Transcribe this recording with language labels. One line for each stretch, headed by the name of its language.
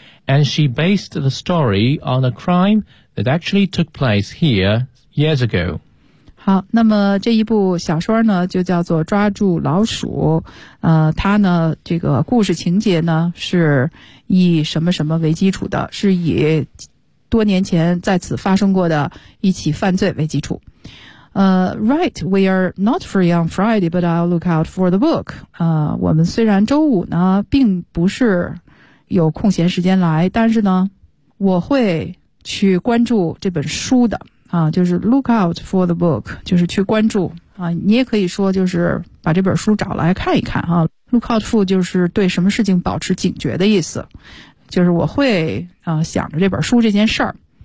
English: And she based the story on a crime... It actually took place here years ago.
Chinese: 好，那么这一部小说呢，就叫做《抓住老鼠》。它呢，这个故事情节呢，是以什么什么为基础的？是以多年前在此发生过的一起犯罪为基础。
English: Right, we are not free on Friday, but I'll look out for the book.
Chinese: 我们虽然周五呢，并不是有空闲时间来，但是呢，我会。去关注这本书的就是
English: look out for the book,
Chinese: 就是去关注你也可以说就是把这本书找来看一看look out for 就是对什么事情保持警觉的意思，就是我会想着这本书这件事儿。